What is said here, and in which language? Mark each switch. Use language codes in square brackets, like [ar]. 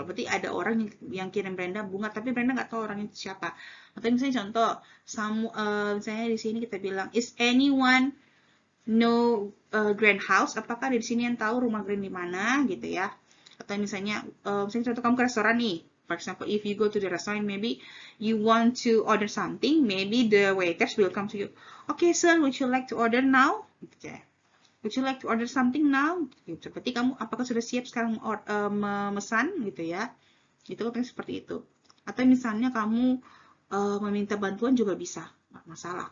[id] Berarti ada orang yang kirim Brenda bunga, tapi Brenda nggak tahu orang itu siapa. Atau misalnya contoh, misalnya di sini kita bilang, [en] is anyone know Grand House? [id] Apakah di sini yang tahu rumah Grand di mana, gitu ya? Atau misalnya contoh kamu ke restoran nih. [en] For example, if you go to the restaurant, maybe you want to order something, maybe the waiters will come to you. Okay, sir, would you like to order now? [id] Gitu ya. [en] Would you like to order something now? [id] Gitu. Berarti kamu apakah sudah siap sekarang memesan gitu ya? Itu kan seperti itu. Atau misalnya kamu meminta bantuan juga bisa, nggak masalah.